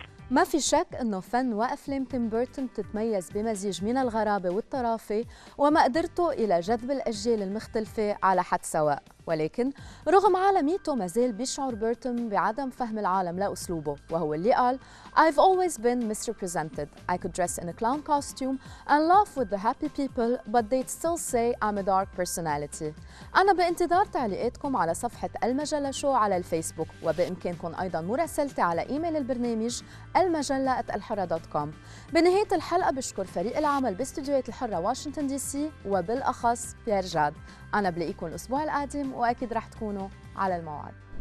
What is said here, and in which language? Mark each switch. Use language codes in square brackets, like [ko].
[ar] ما في شك أنه فن وأفلام تيم بيرتون تتميز بمزيج من الغرابة والطرافة ومقدرته إلى جذب الأجيال المختلفة على حد سواء. ولكن رغم عالميته مازال بيشعر بيرتون بعدم فهم العالم لأسلوبه، وهو اللي قال [en] I've always been misrepresented. I could dress in a clown costume and laugh with the happy people but they'd still say I'm a dark personality. [ar] أنا بانتظار تعليقاتكم على صفحة المجلة شو على الفيسبوك، وبإمكانكم أيضاً مراسلتي على إيميل البرنامج المجلة@الحرة.com. بنهاية الحلقة بشكر فريق العمل باستديوهات الحرة واشنطن دي سي، وبالأخص بيير جاد. أنا بلاقيكم الأسبوع القادم وأكيد رح تكونوا على الموعد.